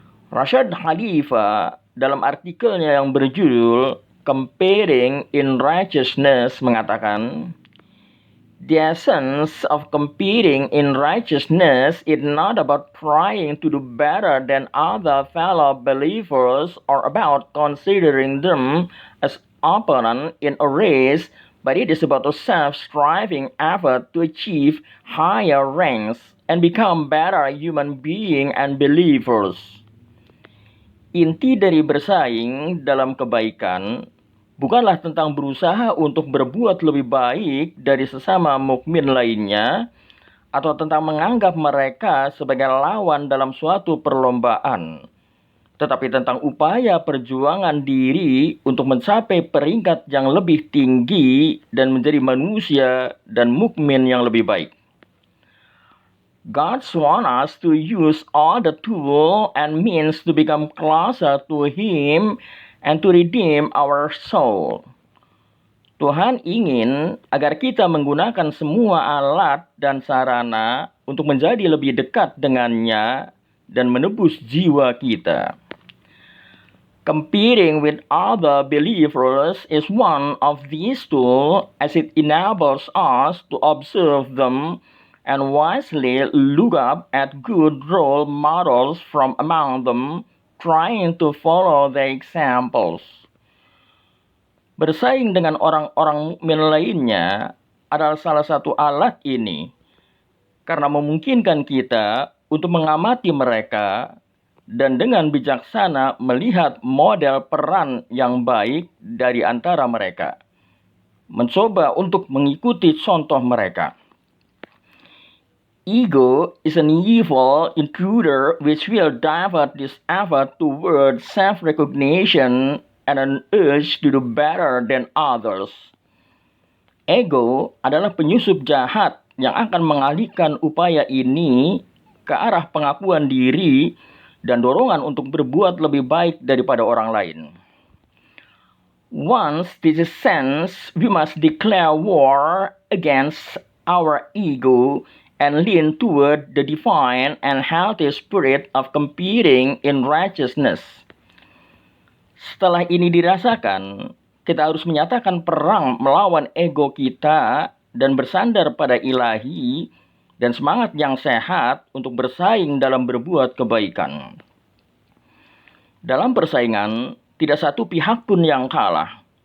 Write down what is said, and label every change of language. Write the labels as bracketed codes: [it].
[en] Rashad Khalifa [id] dalam artikelnya yang berjudul [en] Competing in Righteousness [id] mengatakan, [en] "The essence of competing in righteousness is not about trying to do better than other fellow believers or about considering them as opponents in a race, but it is about a self-striving effort to achieve higher ranks and become better human beings and believers." [id] Inti dari bersaing dalam kebaikan bukanlah tentang berusaha untuk berbuat lebih baik dari sesama mukmin lainnya atau tentang menganggap mereka sebagai lawan dalam suatu perlombaan, tetapi tentang upaya perjuangan diri untuk mencapai peringkat yang lebih tinggi dan menjadi manusia dan mukmin yang lebih baik. [en] God wants us to use all the tools and means to become closer to Him and to redeem our soul. [id] Tuhan ingin agar kita menggunakan semua alat dan sarana untuk menjadi lebih dekat dengannya dan menebus jiwa kita. [en] Competing with other believers is one of these tools as it enables us to observe them and wisely look up at good role models from among them, trying to follow their examples. [id] Bersaing dengan orang-orang mukmin lainnya adalah salah satu alat ini, karena memungkinkan kita untuk mengamati mereka dan dengan bijaksana melihat model peran yang baik dari antara mereka, mencoba untuk mengikuti contoh mereka. [en] Ego is an evil intruder which will divert this effort toward self-recognition and an urge to do better than others. [id] Ego adalah penyusup jahat yang akan mengalihkan upaya ini ke arah pengakuan diri dan dorongan untuk berbuat lebih baik daripada orang lain. [en] Once this is sensed, we must declare war against our ego and lean toward the divine and healthy spirit of competing in righteousness. [id] Setelah ini dirasakan, kita harus menyatakan perang melawan ego kita dan bersandar pada ilahi dan semangat yang sehat untuk bersaing dalam berbuat kebaikan. Dalam persaingan, tidak satu pihak pun yang kalah.